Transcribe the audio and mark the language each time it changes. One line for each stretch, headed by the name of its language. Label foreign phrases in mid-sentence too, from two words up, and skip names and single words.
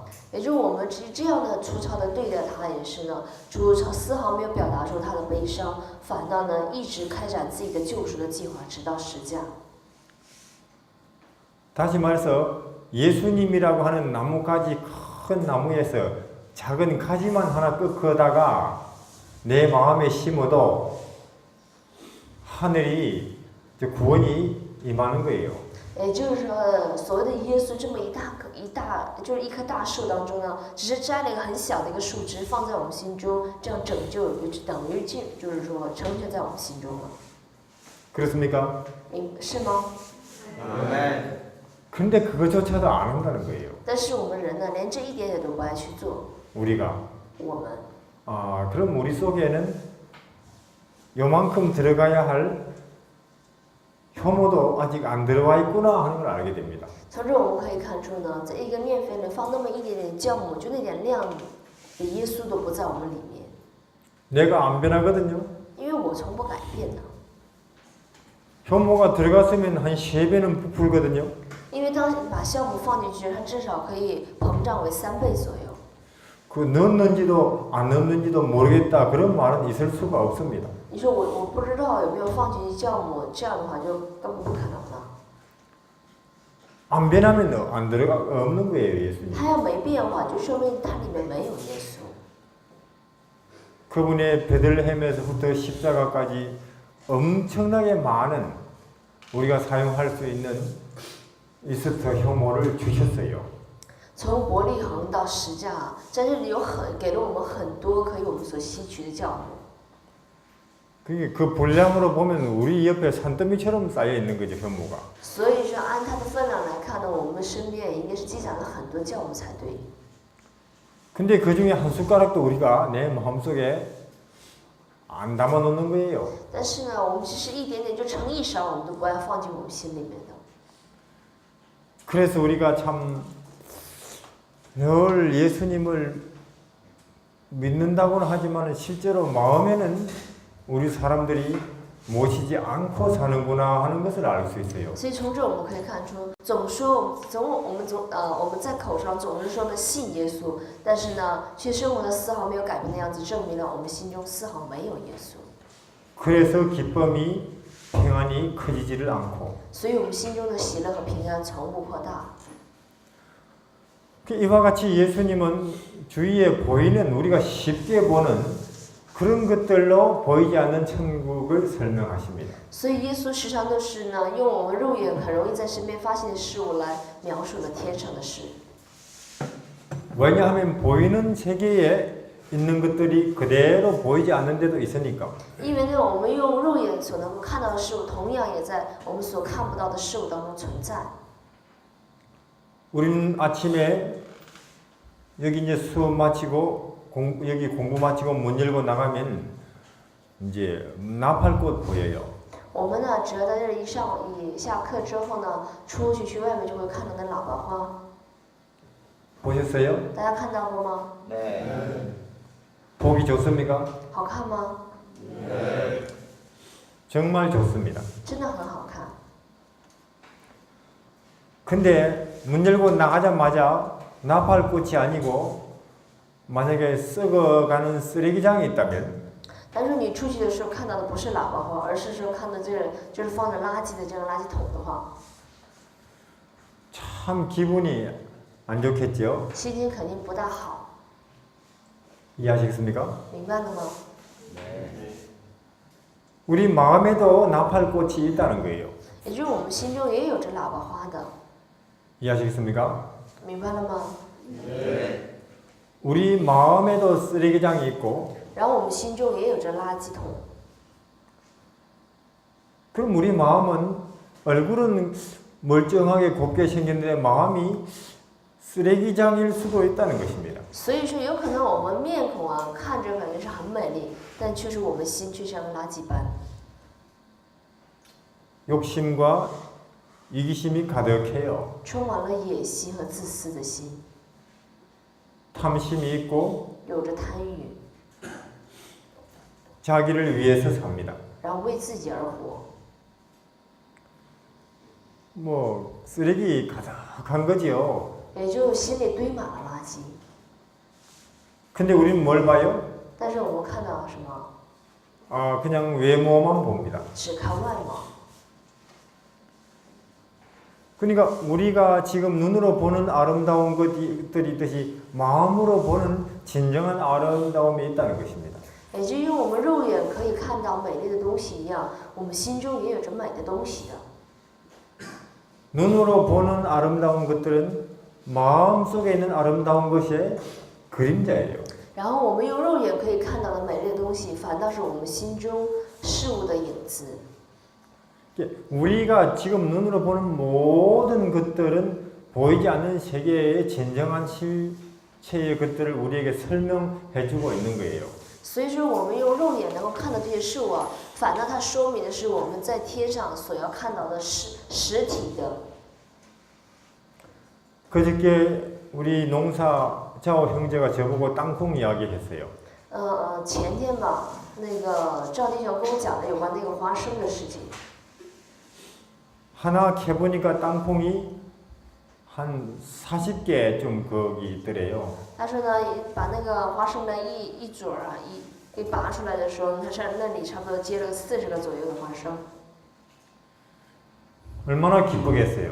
Chinese: 也就是我们这样的粗糙的对待他，也是呢，主丝毫没有表达出他的悲伤，反倒呢一直开展自己的救赎的计划，直到十架。
Korean: 다시 말해서 예수님이라고 하는 나무가지 큰 나무에서 작은 가지만 하나 꺾어다가 내 마음에 심어도 하늘이 구원이 임하는 거예요.
Chinese: 也就是说，所谓的耶稣这么一就是一棵大树当中呢，只是摘了一个很小的一个树枝放在我们心中，这样拯救就等于就是说成全在我们心中了。
Korean: 그렇습니까?
Chinese: 是吗？
Korean: 근데 그것조차도 안 한다는 거예요.
Chinese: 但是我们人呢，连这一点点都不爱去做。
Korean: 우리가.
Chinese: 我们，
Korean: 그럼 우리 속에는 요만큼 들어가야 할 효모도 아직 안 들어와 있구나 하는 걸 알게 됩니다.
Chinese: 从这我们可以看出呢，在一个面粉里放那么一点点酵母，就那点量，耶稣都不在我们里面。
Korean: 내가 안 변하거든요.
Chinese: 因为我从不改变的。
Korean: 효모가 들어갔으면 한 3배는 부풀거든요.
Chinese: 因为当把酵母放进去，它至少可以膨胀为3倍左右。
Korean: 그 넣었는지도 안 넣었는지도 모르겠다 그런 말은 있을 수가 없습니다.
Chinese: 你说我不知道有没有放进去酵母，这样的话就根本不可能了。
Korean: 안 변하면 안 들어가 없는 거예요, 예수님.
Chinese: 它要没变化，就说明它里面没有耶稣。
Korean: 그분의 베들레헴에서부터 십자가까지 엄청나게 많은 우리가 사용할 수 있는 이스터 효모를 주셨어요.
Chinese: 从伯利恒到十架，在这里给了我们很多可以我们所吸取的酵母。
Korean: 그게 그 분량으로 보면 우리 옆에 산더미처럼 쌓여 있는 거죠, 효모가.
Chinese: 所以说，按它的分量来看呢，我们身边应该是积攒了很多酵母才对。
Korean: 근데 그 중에 한 숟가락도 우리가 내 마음속에 안 담아 놓는 거예요.
Chinese: 但是呢，我们只是一点点，就盛一勺，我们都不要放进我们心里面的。
Korean: 그래서 우리가 참 늘 예수님을 믿는다고는 하지만 실제로 마음에는 우리 사람들이 모시지 않고 사는구나 하는 것을 알 수 있어요.
Chinese: 所以从这我们可以看出，我们在口上总是说呢信耶稣，但是呢，却生活的丝毫没有改变的样子，证明了我们心中丝毫没有耶稣。
Korean: 그래서 기쁨이 평안이 커지지를 않고
Chinese: 所以我们心中的喜乐和平安从不扩大。
Korean: 이와 같이 예수님은 주위에 보이는 우리가 쉽게 보는 그런 것들로 보이지 않는 천국을 설명하십니다.
Chinese: 所以耶稣时常都是呢，用我们肉眼很容易在身边发现的事物来描述了天上的事。
Korean: 왜냐하면 보이는 세계에 있는 것들이 그대로 보이지 않는 데도 있으니까.
Chinese: 因为呢，我们用肉眼所能够看到的事物，同样也在我们所看不到的事物当中存在。
Korean: 우리는 아침에 여기 이제 수업 마치고 여기 공부 마치고 문 열고 나가면 이제 나팔꽃 보여요.
Chinese: 我们呢，只要在这里一下课之后呢，出去外面就会看到那喇叭花。
Korean: 보셨어요?
Chinese: 大家看到过吗？
Korean: 보기 좋습니까?
Chinese: 好看吗？
Korean: 정말 좋습니다.
Chinese: 真的很好看。
Korean: 근데 문 열고 나가자마자 나팔꽃이 아니고 만약에 썩어가는 쓰레기장이 있다면
Chinese: 但是你出去的时候看到的不是喇叭花，而是说看到就是放着垃圾的这样垃圾桶的话，
Korean: 참 기분이 안 좋겠죠?
Chinese: 心情肯定不大好，
Korean: 이해하시겠습니까?
Chinese: 明白了吗？
Korean: 우리 마음에도 나팔꽃이 있다는 거예요.
Chinese: 也就是我们心中也有着喇叭花的，
Korean: 이해하시겠습니까?
Chinese: 明白了吗？
Korean: 우리 마음에도 쓰레기장이 있고
Chinese: 然后我们心中也有着垃圾桶，
Korean: 그럼 우리 마음은 얼굴은 멀쩡하게 곱게 생겼는데 마음이 쓰레기장일 수도 있다는 것입니다.
Chinese: 所以说有可能我们面孔啊看着感觉是很美丽，但确实我们心却像个垃圾般，
Korean: 욕심과 이기심이 가득해요.
Chinese: 充满了野心和自私的心，
Korean: 탐심이 있고
Chinese: 有着贪欲，
Korean: 자기를 위해서 삽니다.
Chinese: 然后为自己而活，
Korean: 뭐 쓰레기 가득한 거지요.
Chinese: 也就心里堆满了垃圾。
Korean: 근데 우리는 뭘 봐요?
Chinese: 但是我们看到什么？
Korean: 그냥 외모만 봅니다.
Chinese: 只看外貌。
Korean: 그러니까 우리가 지금 눈으로 보는 아름다운 것들이 있듯이 마음으로 보는 진정한 아름다움이 있다는 것입니다.
Chinese: 也就用我们肉眼可以看到美丽的东西一样，我们心中也有着美的东西的。
Korean: 눈으로 보는 아름다운 것들은 마음속에 있는 아름다운 것의 그림자예요.
Chinese: 然后我们用肉眼可以看到的美丽的东西，反倒是我们心中事物的影子。
Korean: 우리가 지금 눈으로 보는 모든 것들은 보이지 않는 세계의 진정한 실체의 것들을 우리에게 설명해주고 있는 거예요.
Chinese: 所以说，我们用肉眼能够看到这些事物啊，反倒它说明的是我们在天上所要看到的实体的。
Korean: 그저께 우리 농사 자오 형제가 저보고 땅콩 이야기했어요.
Chinese: 前天吧，那个赵弟兄跟我讲的有关那个花生的事情。
Korean: 하나 캐보니까 땅콩이 한 40개 좀 거기 있더래요.
Chinese: 他说呢，把那个花生的一嘴儿啊，给拔出来的时候，他是那里差不多接了40个左右的花生，
Korean: 얼마나 기쁘겠어요.